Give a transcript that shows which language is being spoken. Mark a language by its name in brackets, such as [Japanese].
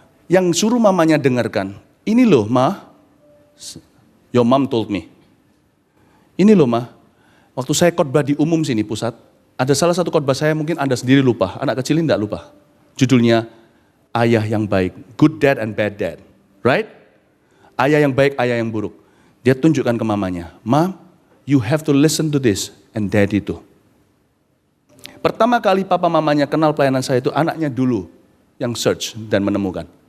[Indonesian] Yang suruh mamanya dengarkan, ini loh ma, [English] your mom told me. [Indonesian] Ini loh ma, waktu saya khotbah di umum sini pusat, ada salah satu khotbah saya mungkin Anda sendiri lupa, anak kecil ini tidak lupa. Judulnya, Ayah yang Baik, [English] Good Dad and Bad Dad. Right? [Indonesian] Ayah yang baik, ayah yang buruk. Dia tunjukkan ke mamanya, Ma, [English] you have to listen to this, and daddy too. [Indonesian] Pertama kali papa mamanya kenal pelayanan saya itu anaknya dulu yang search dan menemukan.